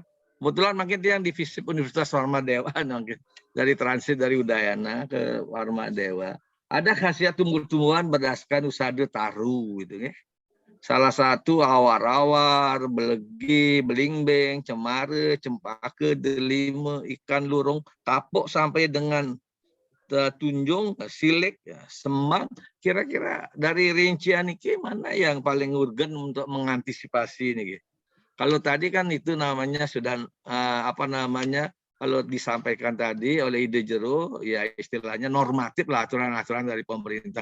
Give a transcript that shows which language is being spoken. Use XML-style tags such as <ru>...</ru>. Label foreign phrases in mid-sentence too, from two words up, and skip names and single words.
<id>Kebetulan makin yang di FISIP Universitas Warmadewa dari transit dari Udayana ke Warmadewa. Ada khasiat tumbuh-tumbuhan berdasarkan USADE Taru gitu ya. Salah satu awar-awar, belegi, belingbeng, cemara, cempaka, delima, ikan lurung, kapok sampai dengan tunjung, silik, semang. Kira-kira dari rincian ini mana yang paling urgen untuk mengantisipasi ini? Kalau tadi kan itu namanya sudah kalau disampaikan tadi oleh Ide Jero, ya istilahnya normatif lah, aturan-aturan dari pemerintah.</id>